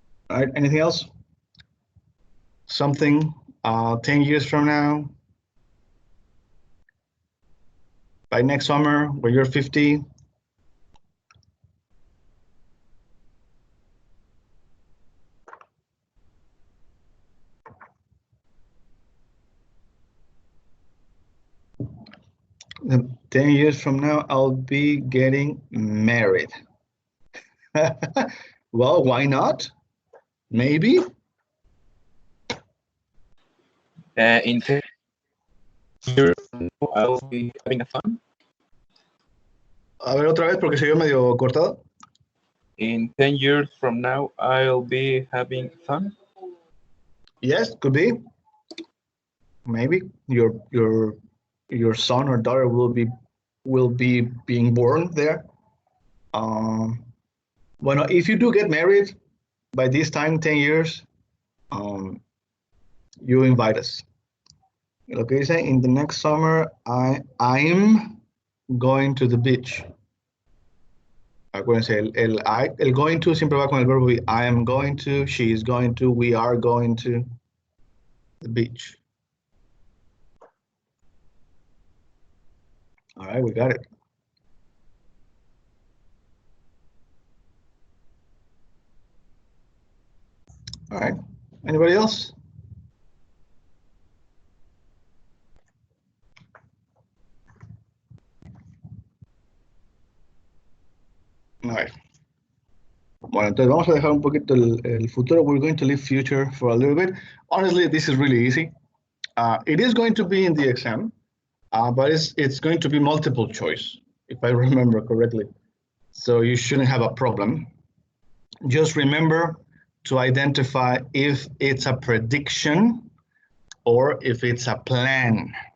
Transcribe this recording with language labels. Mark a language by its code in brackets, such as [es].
[en] All right, anything else? Something 10 years from now, by next summer, when you're 50, and 10 years from now, I'll be getting married. Well, why not? Maybe. In 10 years, I'll be having a son. [es] A ver otra vez porque se vio medio cortado. [en] In 10 years from now, I'll be having fun. Yes, could be. Maybe your son or daughter will be being born there. [es] Bueno, [en] if you do get married by this time, 10 years, you invite us. [es] Lo que dice, [en] in the next summer, I'm going to the beach. [es] Acuérdense, el going to siempre va con el verbo be. [en] I am going to, she is going to, we are going to the beach. All right, we got it. All right, anybody else? All right. [es] Bueno, entonces vamos a dejar un poquito el futuro. [en] We're going to leave future for a little bit. Honestly, this is really easy. It is going to be in the exam, but it's going to be multiple choice, if I remember correctly. So you shouldn't have a problem. Just remember to identify if it's a prediction or if it's a plan.